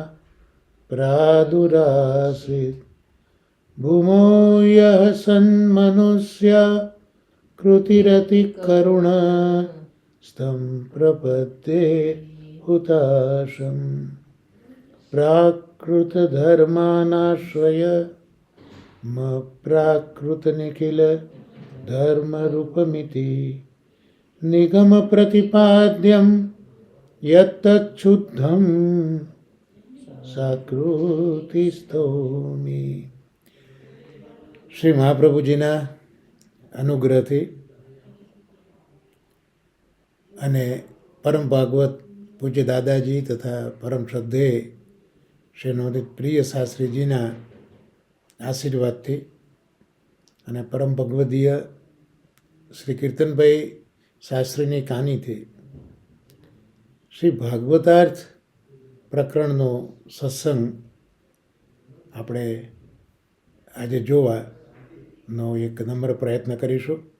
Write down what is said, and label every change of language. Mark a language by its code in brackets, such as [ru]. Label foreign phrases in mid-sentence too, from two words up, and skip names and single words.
[sa] प्रादुरासीत् भूमो यः सन्मनुष्य कृतिरतिकरुण स्तं प्रपद्ये हुताशं प्राकृतधर्मानाश्रय मप्राकृतनिखिल धर्मरूपमिति निगमप्रतिपाद्यं यत्तच्छुद्धं સાકૃતિસ્થોમિ. [gu] શ્રી મહાપ્રભુજીના અનુગ્રહથી અને પરમ ભાગવત પૂજ્ય દાદાજી તથા પરમ શ્રદ્ધેય શ્રી નવનીત પ્રિય શાસ્ત્રીજીના આશીર્વાદથી અને પરમ ભગવદીય શ્રી કીર્તનભાઈ શાસ્ત્રીની કાનીથી શ્રી ભાગવતાર્થ પ્રકરણનો સત્સંગ આપણે આજે જોવાનો એક નમ્ર પ્રયત્ન કરીશું.